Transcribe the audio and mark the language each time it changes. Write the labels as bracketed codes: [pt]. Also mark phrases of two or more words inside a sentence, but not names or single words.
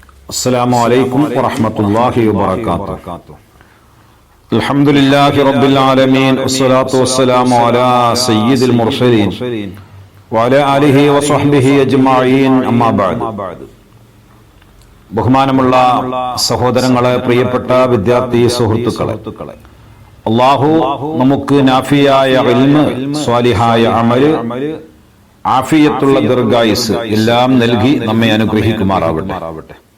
[ar] السلام عليكم ورحمة الله وبركاته. الحمد لله رب العالمين والصلاة والسلام على سيد المرسلين وعلى آله وصحبه أجمعين أما بعد. [ml] ബഹുമാനമുള്ള സഹോദരങ്ങളെ, പ്രിയപ്പെട്ട വിദ്യാർത്ഥി സുഹൃത്തുക്കളെ, അല്ലാഹു നമുക്ക് നാഫിയായ ഇൽമ്, സ്വാലിഹായ അമല്, ആഫിയത്തുള്ള ദീർഘായുസ് എല്ലാം നൽകി നമ്മെ അനുഗ്രഹിക്കുമാറാവട്ടെ.